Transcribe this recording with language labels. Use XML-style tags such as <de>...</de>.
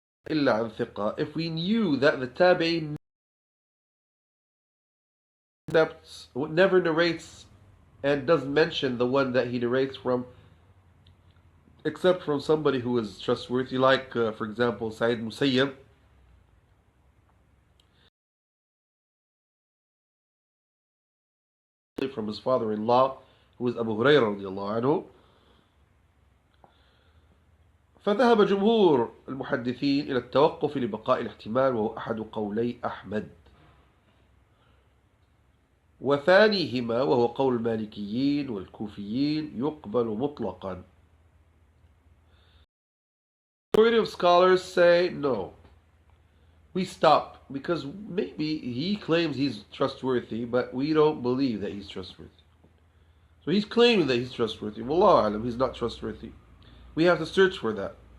<en>If we knew that the tabi'in never narrates and doesn't mention the one that he narrates from, except from somebody who is trustworthy, like for example Sa'id Musayyab, from his father-in-law, who is Abu Hurairah radiallahu anhu.</en> <ar>فذهب جمهور المحدثين إلى التوقف لبقاء الاحتمال، وهو أحد قولي أحمد. وثانيهما وهو قول المالكيين والكوفيين يقبل مطلقا.</ar> <en>The majority of scholars say no. We stop because maybe he claims he's trustworthy, but we don't believe that he's trustworthy. So he's claiming that he's trustworthy. Wallahu alam, he's not trustworthy. We have to search for that.</en>